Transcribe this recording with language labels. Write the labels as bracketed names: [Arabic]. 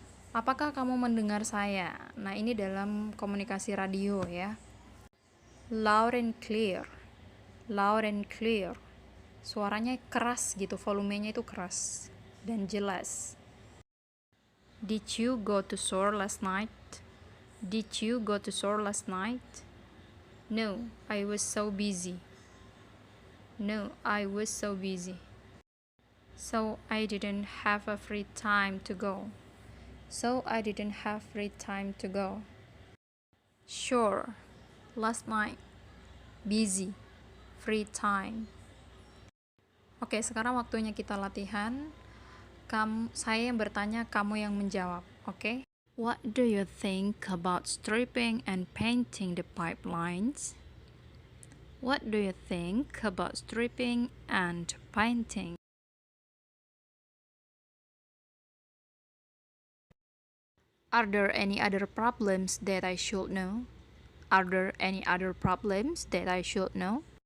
[Indonesian] Apakah kamu mendengar saya? Nah, ini dalam komunikasi radio ya. [English] Loud and clear. Loud and clear. [Indonesian] Suaranya keras gitu, volumenya itu keras dan jelas. [English] Did you go to shore last night? Did you go to shore last night? No, I was so busy. No, I was so busy. So I didn't have a free time to go. So I didn't have free time to go. Sure. Last night. Busy. Free time. [Indonesian] Oke, sekarang waktunya kita latihan. Saya yang bertanya, kamu yang menjawab, oke? [English] What do you think about stripping and painting the pipelines? What do you think about stripping and painting? Are there any other problems that I should know? Are there any other problems that I should know?